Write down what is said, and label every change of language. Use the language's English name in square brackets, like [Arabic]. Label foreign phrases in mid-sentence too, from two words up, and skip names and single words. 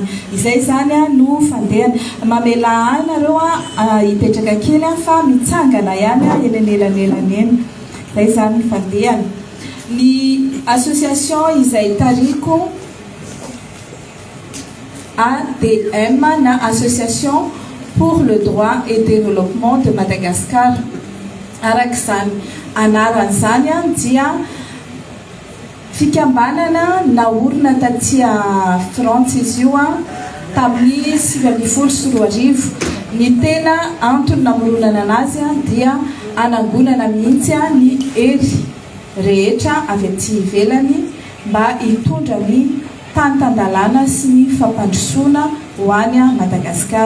[Malagasy] Izay zany no fandehana mamela anareo hipetraka kely fa mitsangana ihany eny anelanelany eny. Zay zany ny fandehana. Ny association izay tariko ADM na Association pour le droit et développement de Madagascar. Arak'izany anarany zany dia fikambanana naorina taty Frantsa izy io tamin'ny 2014. Ny tena antony namoronana anazy dia anangonana mihitsy ny hery rehetra avy aty ivelany mba hitondra ny tantan-dalàna sy ny fampandrosoana ho any Madagascar.